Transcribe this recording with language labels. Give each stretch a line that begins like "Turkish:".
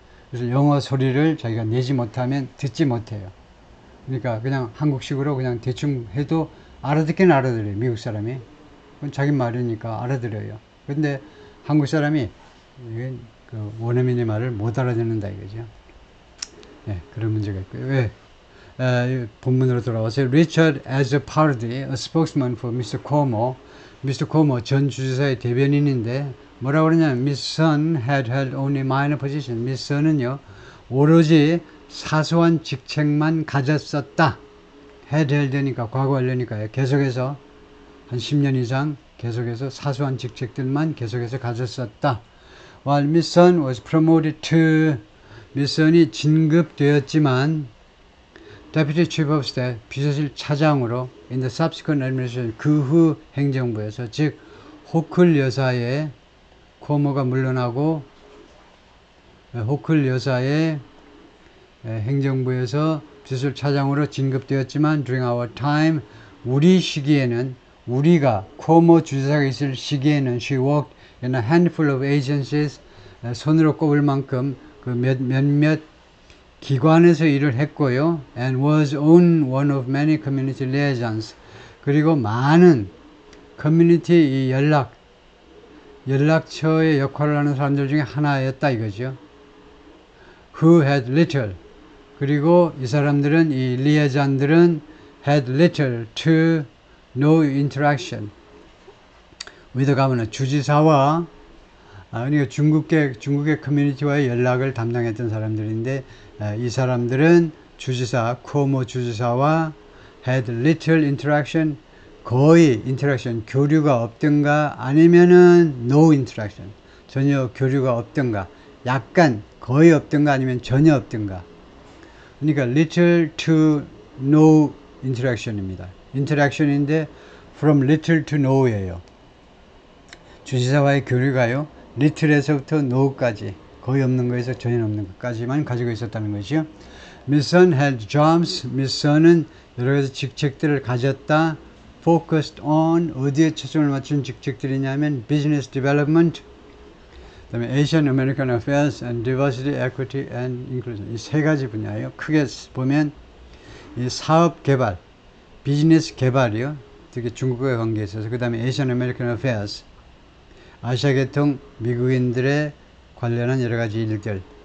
Korean: 그래서 영어 소리를 자기가 내지 못하면 듣지 못해요. 그러니까 그냥 한국식으로 그냥 대충 해도 알아듣긴 알아들어요. 미국 사람이. 그건 자기 말이니까 알아들어요. 근데 한국 사람이 원어민의 말을 못 알아듣는다 이거죠. 네, 그런 문제가 있고요. 왜?
English: 본문으로 돌아와서, Richard as a party, a spokesman for Mr. Cuomo. Mr. Cuomo
Korean: 전 주지사의 대변인인데 뭐라고 그러냐면,
English: Miss Sun had held only minor position.
Korean: Miss Sun은요, 오로지 사소한 직책만 가졌었다. had held니까 과거 완료니까요. 계속해서 한 10년 이상 계속해서 사소한 직책들만 계속해서 가졌었다.
English: While Miss Sun was promoted to,
Korean: Miss Sun이 진급되었지만
English: Deputy Chief of Staff,
Korean: 비서실 차장으로
English: in the subsequent administration,
Korean: 그 후 행정부에서, 즉 호클 여사의, 코모가 물러나고 호클 여사의 행정부에서 비서실 차장으로 진급되었지만
English: during our time,
Korean: 우리 시기에는, 우리가 코모 주지사가 있을 시기에는
English: she worked in a handful of agencies,
Korean: 손으로 꼽을 만큼 몇몇 기관에서 일을 했고요.
English: And was on one of many community liaisons.
Korean: 그리고 많은 커뮤니티 연락처의 역할을 하는 사람들 중에 하나였다 이거죠.
English: Who had little,
Korean: 그리고 이 사람들은, 이 리에잔들은
English: had little to no interaction with the governor.
Korean: 주지사와, 그러니까 중국의 커뮤니티와의 연락을 담당했던 사람들인데, 이 사람들은 주지사, 쿠오모 주지사와
English: had little interaction,
Korean: 거의 interaction, 교류가 없든가, 아니면은 no interaction, 전혀 교류가 없든가, 약간, 거의 없든가, 아니면 전혀 없든가. 그러니까
English: little to no interaction입니다. interaction인데 from little to no예요.
Korean: 주지사와의 교류가요, little에서부터 no까지, 거의 없는 거에서 전혀 없는 것까지만 가지고 있었다는 것이요.
English: Miss Sun had jobs.
Korean: Miss Sun은 여러 가지 직책들을 가졌다.
English: focused on,
Korean: 어디에 초점을 맞춘 직책들이냐면
English: business development, 그 다음에 Asian American Affairs and Diversity, Equity and Inclusion.
Korean: 이 세 가지 분야예요. 크게 보면 이 사업 개발, 비즈니스 개발이요. 특히 중국과의 관계에 있어서. 그 다음에 Asian American Affairs, 아시아 계통 미국인들의 관련한 여러 가지 일들.